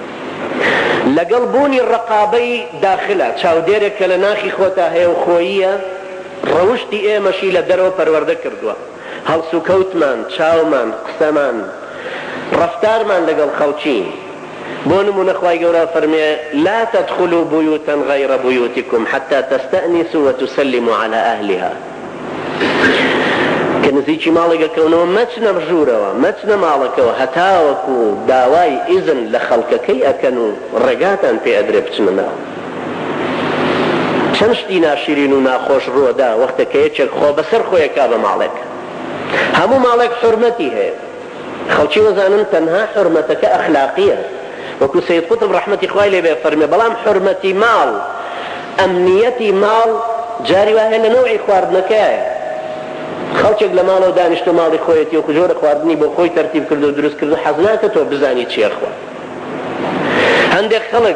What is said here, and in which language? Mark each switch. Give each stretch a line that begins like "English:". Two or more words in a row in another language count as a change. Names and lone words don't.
Central Kurdish: لەگەڵ بوونی ڕقابەی داخلە چاودێرێک کە لە ناخی خۆتا هەیە و خۆییە ڕەوشتی ئێمەشی لە دەرەوە پەروەردە کردووە هەڵس و کەوتمان چاومان قسەمان ڕەفتارمان لەگەڵ خەڵکی بۆ نمونە خوای گەورە فەرمێ
Arabic: لا تدخلوا بيوتا غير بيوتكم حتى تستأنسوا وتسلموا على أهلها
Central Kurdish: کە نزیکی ماڵێکەکەونەوە مەچنە ژوورەوە مەچنە ماڵەکەوە هەتاوەکو داوای ئیزن لە خەڵکەکەی ئەکەن و ڕێگاتان پێ ئەدرێ بچنە ناو چەند شتی ناشرین و ناخۆش ڕۆدا وەختێکە یەکێک خۆ بەسەر خۆیەکا بە ماڵێک هەموو ماڵێک حورمەتی هەیە خەڵکی وەزانن تەنها حورمەتەکە ئەخلاقیە وەکو سید قوتب ڕەحمەتی خوای لێ بێ فەرمێ بەڵام حورمەتی ماڵ ئەمنیەتی ماڵ جاری وایە لە نەوعی خواردنەکەیە خەڵکێک لە ماڵەوە دانیشتۆ ماڵی خۆیەتی و جۆرە خواردنی بۆ خۆی تەرتیب کرد و دروست کرد و حەز ناکە تۆ بزانی چیە خوارد هەندێک خەڵک